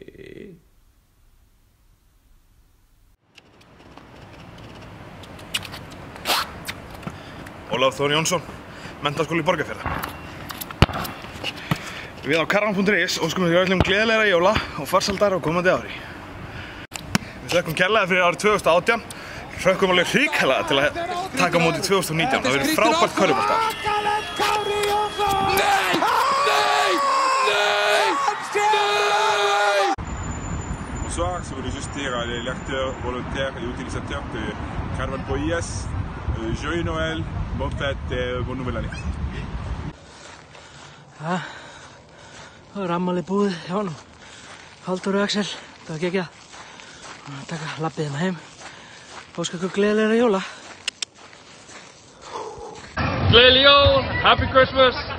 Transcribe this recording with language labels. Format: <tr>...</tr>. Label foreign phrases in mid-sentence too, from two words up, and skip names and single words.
<is>Ólafur Þór Jónsson, Menntaskóli Borgarfjarðar. Við á Karavan.is óskum við öllum gleðilegra jóla og farsældar á komandi ári. Við þökkum kærlega fyrir árið 2018. Hrökkum alveg hrikalega til að taka á móti 2019. Það verður frábært körfuboltaár.</is> <fr>Bonsoir, si vous voulez juste dire à les lecteurs, volontaires et utilisateurs de Karavan.is, joyeux Noël, bonne fête et bonne nouvelle année.</fr> <is>Það ammali búið hjá honum. Halldór og Axel, það var geggjað. Taka labbið heim. Óska ykkur gleðilegra jóla. Gleðileg jól,</is> <en>happy Christmas.</en>